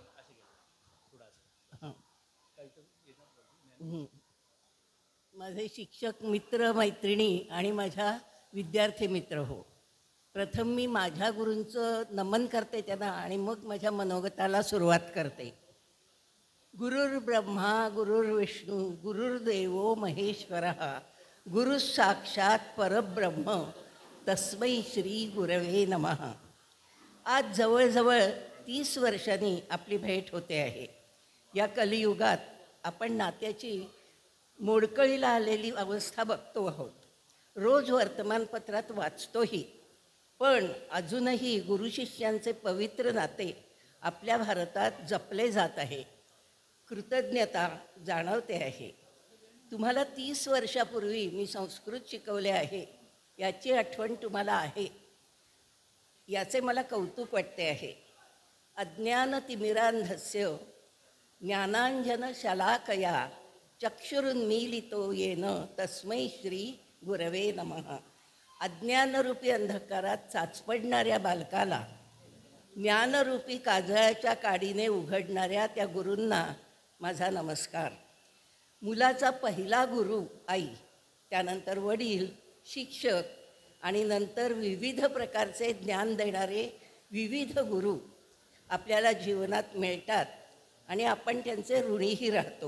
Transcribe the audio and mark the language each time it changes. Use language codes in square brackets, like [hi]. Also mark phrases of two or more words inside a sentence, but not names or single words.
[mr] माझे शिक्षक मित्र मैत्रिणी आणि माझ्या विद्यार्थी मित्र हो, प्रथम मी माझ्या गुरूंचं नमन करते त्यांना आणि मग माझ्या मनोगताला सुरुवात करते. [sa] गुरुर् ब्रह्मा गुरुर्विष्णू गुरुर्देवो महेश्वरः गुरु साक्षात परब्रह्म तस्मै श्री गुरवे नमः. [mr] आज जवळजवळ 30 वर्षांनी आपली भेट होते आहे. या कलियुगात आपण नात्याची मोडकळीला आलेली अवस्था बघतो आहोत. रोज वर्तमानपत्रात वाचतोही. पण अजूनही गुरुशिष्यांचे पवित्र नाते आपल्या भारतात जपले जात आहे. कृतज्ञता जाणवते आहे. तुम्हाला 30 वर्षापूर्वी मी संस्कृत शिकवले आहे याची आठवण तुम्हाला आहे. याचे मला कौतुक वाटते आहे. [sa] अज्ञानतिमिरांधस्य ज्ञानांजनशलाकया चक्षुरुन्मीलितो येन तस्मै श्री गुरवे नमः. [mr] अज्ञानरूपी अंधकारात चाचपडणाऱ्या बालकाला ज्ञानरूपी काजळाच्या काडीने उघडणाऱ्या त्या गुरूंना माझा नमस्कार. मुलाचा पहिला गुरु आई, त्यानंतर वडील, शिक्षक आणि नंतर विविध प्रकारचे ज्ञान देणारे विविध गुरु आपल्याला जीवनात मिळतात आणि आपण त्यांचे ऋणीही राहतो.